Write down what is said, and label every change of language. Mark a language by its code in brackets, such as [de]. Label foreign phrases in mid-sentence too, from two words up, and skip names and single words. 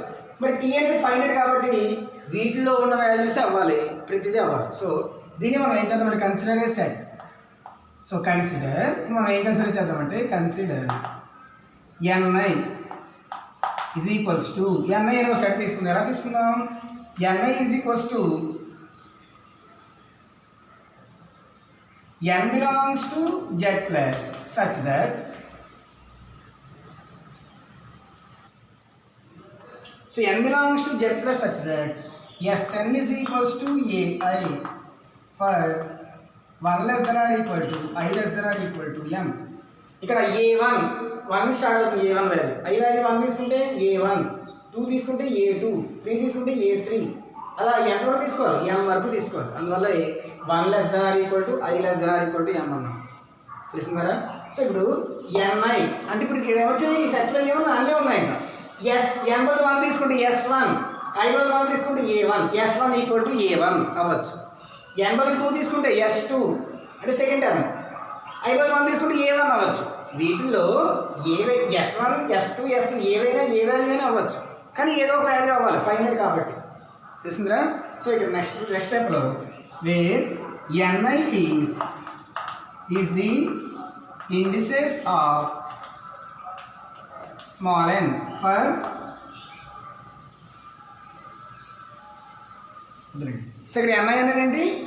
[te] మరి టీ అనేది ఫైనైట్ కాబట్టి వీటిలో ఉన్న వాల్యూస్ అవ్వాలి, ప్రతిదీ అవ్వాలి. సో దీన్ని మనం ఏం చేద్దామంటే [en] consider a set. [te] సో కన్సిడర్ మనం ఏం కన్సిడర్ చేద్దామంటే [en] consider Ni is equals to NI [te] అనే ఒక సెట్ తీసుకుందాం. ఎలా తీసుకుందాం? [en] NI is equals to n belongs to Z plus such that n belongs to Z plus such that Sn is equals to ai for 1 less than or equal to I less than or equal to m. [te] ఇక్కడ a1 1 స్టార్ట్ అవుతుంది, a1 వాల్యూ, i వాల్యూ 1 తీసుకుంటే a1, 2 తీసుకుంటే a2, 3 తీసుకుంటే a3, అలా ఎంత వరకు తీసుకోవాలి? m వరకు తీసుకోవాలి. [en] అందువల్ల 1 less than or equal to I less than or equal to m అన్నాం. [te] తెలిసింది కదా? సో ఇప్పుడు ni అంటే ఇప్పుడు ఇక్కడ వచ్చే ఈ సెట్లో ఏమన్నా అన్నీ ఉన్నాయి. m బదులు 1 తీసుకుంటే s1, i బదులు 1 తీసుకుంటే a1, s1 [en] equal to [te] a1 అవ్వచ్చు. n బదులు 2 తీసుకుంటే s2 అంటే [en] second term, [te] i బదులు 1 తీసుకుంటే a1 అవ్వచ్చు. వీటిల్లో s1, s2, s3 ఏవైనా ఏ వాల్యూ అయినా అవ్వచ్చు, కానీ ఏదో ఒక వాల్యూ అవ్వాలి, ఫైనల్ కాబట్టి. తెలిసిందిరా? సో ఇక్కడ నెక్స్ట్ స్టెప్లో [en] where ni is the indices of small n for [te] సో ఇక్కడ ni అనేది ఏంటి?